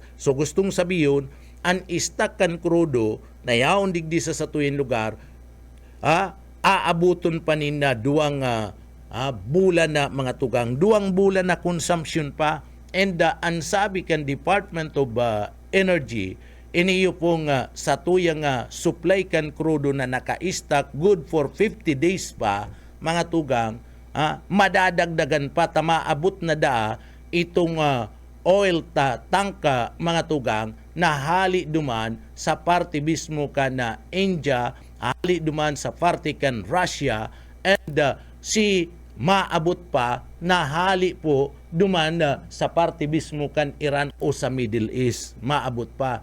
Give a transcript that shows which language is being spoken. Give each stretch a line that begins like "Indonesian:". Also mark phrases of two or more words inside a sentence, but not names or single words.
Bikol: So gustong sabihin ang istak kan krudo na yaon digdi sa satuyang lugar aabuton pa nina duwang bulan na mga tugang, 2 bulan na consumption pa. And ang sabi kan Department of Energy, iniyo pong sa tuyang supply kan krudo na naka-stock
English: good for 50 days
Bikol: pa mga tugang, madadagdagan pa maabot na itong oil tangka mga tugang na hali duman sa parte mismo kan na India, hali duman sa parte kan Russia, and si maabot pa na hali po duman sa parte mismo kan Iran o sa Middle East, maabot pa.